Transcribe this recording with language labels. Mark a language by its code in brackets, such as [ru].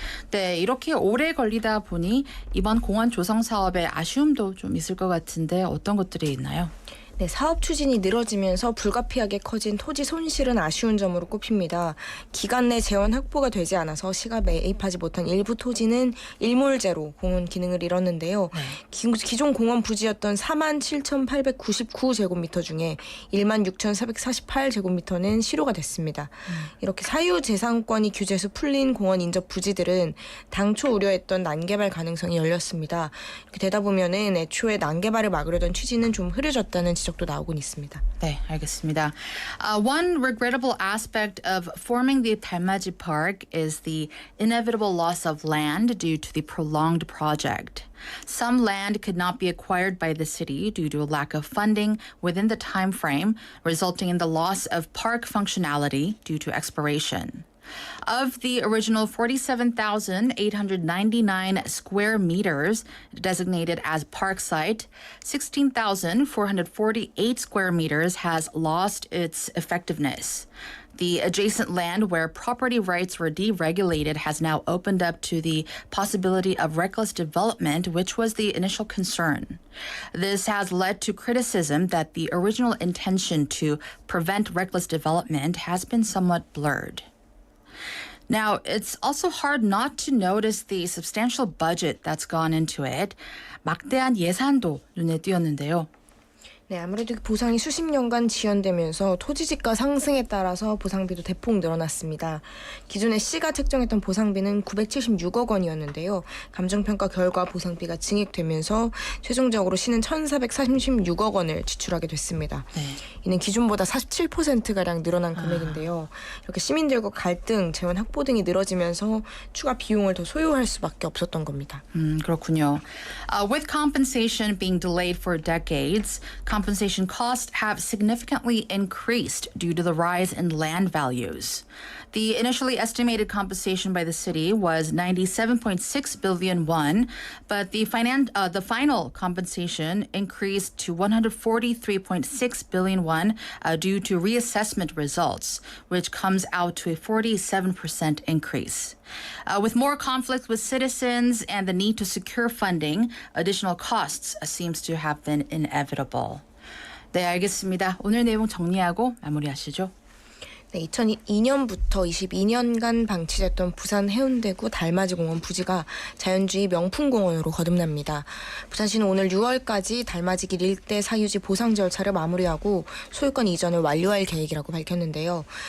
[ko] 네, 이렇게 오래 걸리다 보니 이번 공원 조성 사업에 아쉬움도 좀 있을 것 같은데 어떤 것들이 있나요? 네, 사업 추진이 늘어지면서 불가피하게 커진 토지 손실은 아쉬운 점으로 꼽힙니다. 기간 내 재원 확보가 되지 않아서 시가 매입하지 못한 일부 토지는 일몰제로 공원 기능을 잃었는데요. 기존 공원 부지였던 47,899제곱미터 중에 16,448제곱미터는 실효가 됐습니다. 이렇게 사유재산권이 규제에서 풀린 공원 인접 부지들은 당초 우려했던 난개발 가능성이 열렸습니다. 이렇게 되다 보면은 애초에 난개발을 막으려던 취지는 좀 흐려졌다는 지적도 나오곤 있습니다. 네, 알겠습니다. [en] One regrettable aspect of forming the 달맞이 Park is the inevitable loss of land due to the prolonged project. Some land could not be acquired by the city due to a lack of funding within the time frame, resulting in the loss of park functionality due to expiration. Of the original 47,899 square meters designated as park site, 16,448 square meters has lost its effectiveness. The adjacent land where property rights were deregulated has now opened up to the possibility of reckless development, which was the initial concern. This has led to criticism that the original intention to prevent reckless development has been somewhat blurred. Now, it's also hard not to notice the substantial budget that's gone into it. [ko] 막대한 예산도 눈에 띄었는데요. 네, 아무래도 보상이 수십 년간 지연되면서 토지지가 상승에 따라서 보상비도 대폭 늘어났습니다. 기존에 시가 책정했던 보상비는 976억 원이었는데요. 감정평가 결과 보상비가 증액되면서 최종적으로 시는 1,436억 원을 지출하게 됐습니다. 네. 이는 기존보다 47%가량 늘어난 금액인데요. 이렇게 시민들과 갈등, 재원 확보 등이 늘어지면서 추가 비용을 더 소요할 수밖에 없었던 겁니다. 그렇군요. [en] With compensation being delayed for decades, compensation costs have significantly increased due to the rise in land values. The initially estimated compensation by the city was 97.6 billion won, but the final compensation increased to 143.6 billion won due to reassessment results, which comes out to a 47% increase. With more conflict with citizens and the need to secure funding, additional costs seems to have been inevitable. [ko] 네, 알겠습니다. 오늘 내용 정리하고 마무리하시죠. 네, 2002년부터 22년간 방치됐던 부산 해운대구 달맞이공원 부지가 자연주의 명품공원으로 거듭납니다. 부산시는 오늘 6월까지 달맞이길 일대 사유지 보상 절차를 마무리하고 소유권 이전을 완료할 계획이라고 밝혔는데요.